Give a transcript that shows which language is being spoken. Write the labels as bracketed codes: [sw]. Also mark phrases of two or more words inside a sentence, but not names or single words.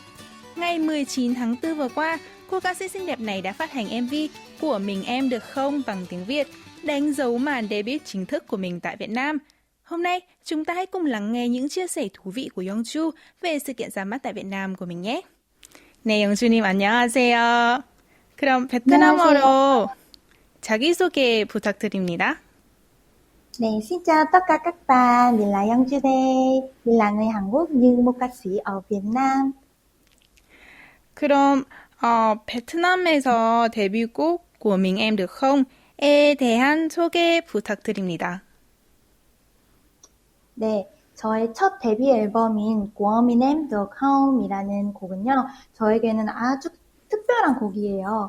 [vi] Ngày 19 tháng 4 vừa qua, cô ca sĩ xinh đẹp này đã phát hành MV của Mình Em Được Không bằng tiếng Việt, đánh dấu màn debut chính thức của mình tại Việt Nam. Hôm nay, chúng ta hãy cùng lắng nghe những chia sẻ thú vị của Youngju về sự kiện ra mắt tại Việt Nam của mình nhé. [ko] 네, 영주님 안녕하세요. 그럼 베트남어로 자기소개 부탁드립니다. 네, [vi] xin chào tất cả các bạn, mình là Youngju đây, mình là người Hàn Quốc nhưng một ca sĩ ở Việt Nam. [ko] 그럼 베트남에서 데뷔곡 của Mình Em Được Không?에 대한 소개 부탁드립니다. 네, 저의 첫 데뷔 앨범인 của Mình Em Được Không?이라는 곡은요, 저에게는 아주 특별한 곡이에요.